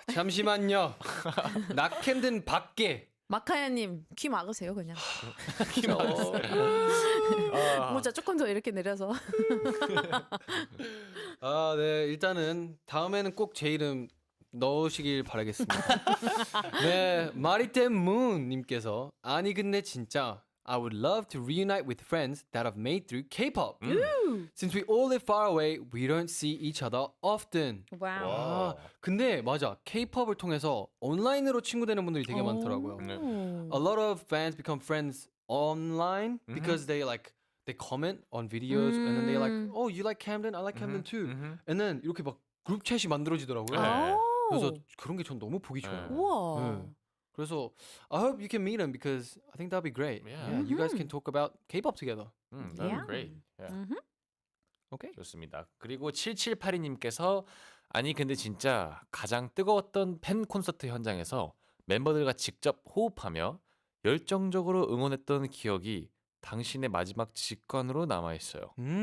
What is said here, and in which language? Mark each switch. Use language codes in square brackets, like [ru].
[ko] 잠시만요. 낙캠든 밖에. 마카야님 귀 막으세요 그냥. 아, 모자 조금 더 이렇게 내려서. 아, 네. 일단은 다음에는 꼭 제 이름 넣으시길 바라겠습니다. 네, 마리템 문 님께서 아니 근데 진짜 [en] I would love to reunite with friends that I've made through K-pop. Since we all live far away, we don't see each other often. [ko] 와우. 아, 근데 맞아. K-pop을 통해서 온라인으로 친구 되는 분들이 되게 많더라고요. 네. [en] A lot of fans become friends online because they comment on videos and then they like, oh, you like Camden? I like Camden too. And then [ko] 이렇게 막 그룹 챗이 만들어지더라고요. 네. 그래서 그런 게 전 너무 보기 좋아요. 네. 우와. 네. 그래서 [en] I hope you can meet him because I think that'd be great. Yeah. You guys can talk about K-pop together. That'd Yeah. be great. Yeah. Okay. [ko] 좋습니다. 그리고 7782님께서 아니 근데 진짜 가장 뜨거웠던 팬 콘서트 현장에서 멤버들과 직접 호흡하며 열정적으로 응원했던 기억이 당신의 마지막 직관으로 남아 있어요.